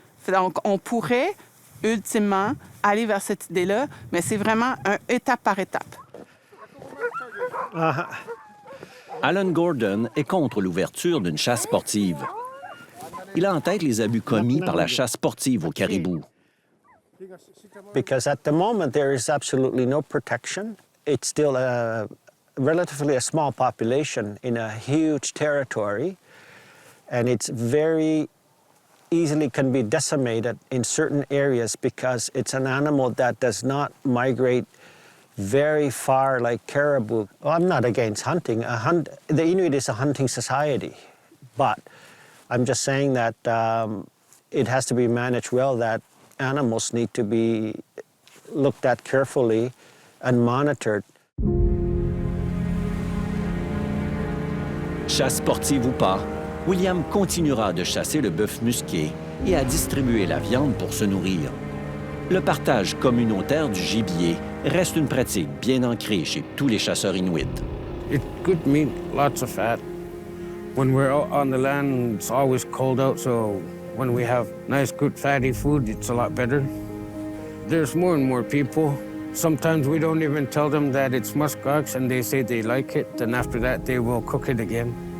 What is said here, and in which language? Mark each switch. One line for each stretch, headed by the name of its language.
French: Donc, on pourrait, ultimement, aller vers cette idée-là, mais c'est vraiment un étape par étape. Alan Gordon est contre l'ouverture d'une chasse sportive. Il a en tête les abus commis par la chasse sportive au caribou.
English: Because at the moment there is absolutely no protection. It's still relatively a small population in a huge territory, and it's very easily can be decimated in certain areas because it's an animal that does not migrate very far like caribou. Well, I'm not against hunting. The Inuit is a hunting society, but I'm just saying that it has to be managed well, that animals need to be looked at carefully and monitored.
French: Chasse sportive ou pas, William continuera de chasser le bœuf musqué et à distribuer la viande pour se nourrir. Le partage communautaire du gibier reste une pratique bien ancrée chez tous les chasseurs inuits.
English: It's good meat, lots of fat. When we're out on the land, it's always cold out, so when we have nice, good, fatty food, it's a lot better. There's more and more people. Sometimes we don't even tell them that it's muskox, and they say they like it, then after that, they will cook it again.